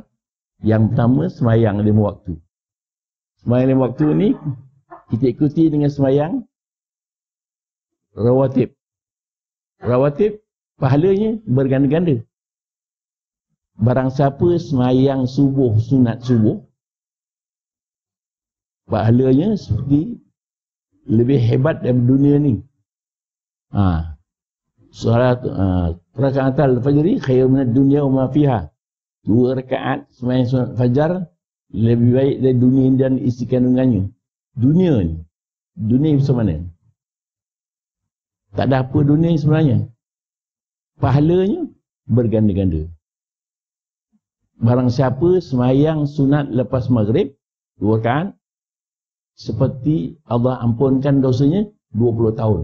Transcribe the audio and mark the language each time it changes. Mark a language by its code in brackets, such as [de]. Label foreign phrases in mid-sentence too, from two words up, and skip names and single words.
[ms] Yang pertama, sembahyang 5 waktu. Sembahyang 5 waktu ni kita ikuti dengan sembahyang rawatib. Rawatib pahalanya berganda-ganda. Barang siapa sembahyang subuh, sunat subuh, pahalanya seperti lebih hebat dari dunia ni. [ar] صلاة ركعتي الفجر خير من الدنيا وما فيها. [ms] 2 rakaat sembahyang sunat fajar lebih baik dari dunia dan isi kandungannya. Dunia ni, dunia macam mana? Tak ada apa dunia sebenarnya. Pahalanya berganda-ganda. Barang siapa sembahyang sunat lepas maghrib 2 rakaat, seperti Allah ampunkan dosanya 20 tahun.